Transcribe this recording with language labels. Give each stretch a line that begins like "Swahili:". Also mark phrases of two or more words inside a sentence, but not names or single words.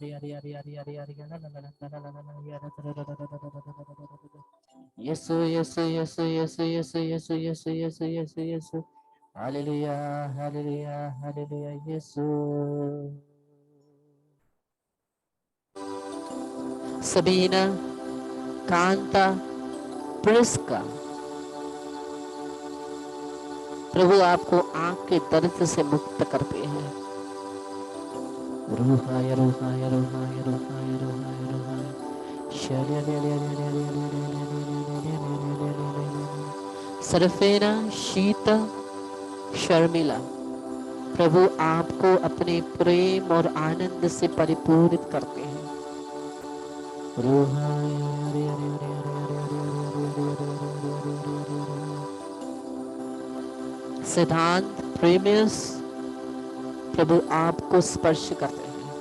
Hindi: यीशु यीशु यीशु यीशु यीशु यीशु यीशु यीशु यीशु यीशु हालेलुया हालेलुया हालेलुया यीशु। सबीना, कांता, प्रिस्का, प्रभु आपको आंख के दर्द से मुक्त करते हैं। रूहाय रूहाय रूहाय रूहाय रूहाय रूहाय सरफेना, शीता, शर्मिला, प्रभु आपको अपने प्रेम और आनंद से परिपूरित करते हैं। सिद्धांत, प्रेमियस, प्रभु आपको स्पर्श करते हैं।